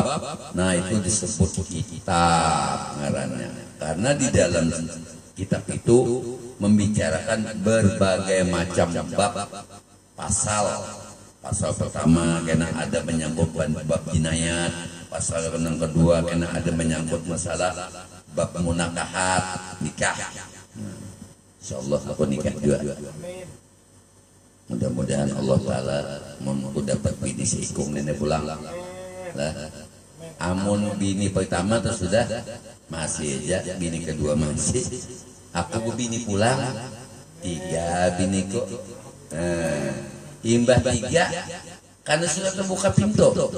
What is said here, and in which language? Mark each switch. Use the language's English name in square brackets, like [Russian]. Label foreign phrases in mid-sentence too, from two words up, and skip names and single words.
[Banjar] Nah, itu disebut kitab ngarannya, karena di dalam kitab itu membicarakan berbagai macam bab, pasal pertama kena ada menyangkut bab jinayat, pasal yang kedua kena ada menyangkut masalah bab munakahat, nikah. [Indonesian] Insyaallah aku nikah juga. [Banjar] Mudah-mudahan Allah Ta'ala dapat bini seikung nenek pulang lah. Amun bini pertama tuh sudah masih aja, bini kedua masih. Aku bini pulang 3 biniku. Imbah 3 karena sudah terbuka pintu.